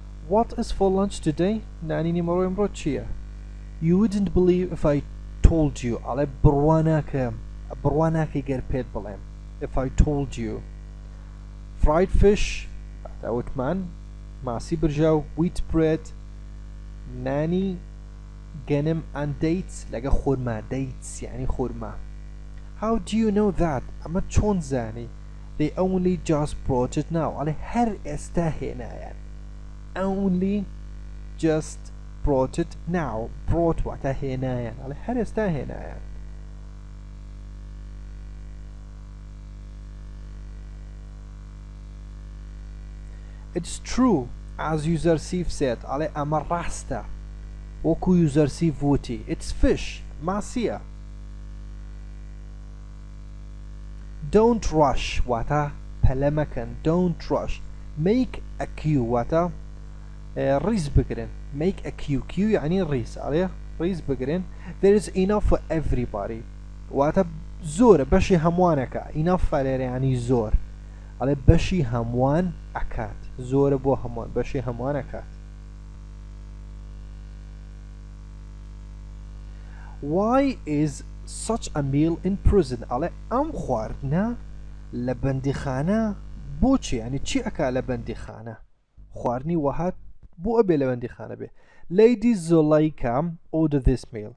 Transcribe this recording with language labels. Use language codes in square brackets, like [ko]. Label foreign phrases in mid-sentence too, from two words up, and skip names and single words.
[en] What is for lunch today? [ckb] نانی ئێمەڕۆ ئەمڕۆ چییە؟ [en] You wouldn't believe if I told you. [ckb] ئەڵێ بڕوا ناکەی گەر پێت بڵێم. [en] If I told you. Fried fish [ckb] وتمان ماسی برژاو [en] wheat bread [ckb] نانی گەنم [en] and dates [ckb] لەگە خورما [en] dates [ckb] یعنی خورما. [en] How do you know that? [ckb] ئەمە چۆن زانی؟ [en] They only just brought it now. [ckb] ئەڵێ هەر ئێستا هێنایان. [en] Only just brought it now. [ckb] Brought واتە هێنایان. ئەڵێ هەر ئێستا هێنایان. [en] It's true, as Yuzarsif said. [ckb] ئەڵێ ئەمە ڕاستە. وەکو Yuzarsif وتی. [en] It's fish. ماسیە. Don't rush [ckb] واتە پەلە مەکەن. [en] Don't rush. Make a queue [ckb] واتە ڕیز بگرن. [en] Make a queue. Queue [ckb] یعنی ڕیز. ئەڵێ ڕیز بگرن. [en] There is enough for everybody. [ckb] واتە زۆرە بەشی هەمووانەکە. Enough لێرە یعنی زۆر. ئەڵێ بەشی هەمووان ئەکات. زۆرە بۆ هەمووان بەشی هەمووان ئەکات. [en] Why is such a meal in prison? [ckb] ئەڵێ ئەم خواردنە لە بەندیخانە بۆچی؟ یعنی چی ئەکا لە بەندیخانە؟ خواردنی وەهات بۆ ئەبێ لە بەندیخانە بێ. [en] Lady Zuleika ordered this meal.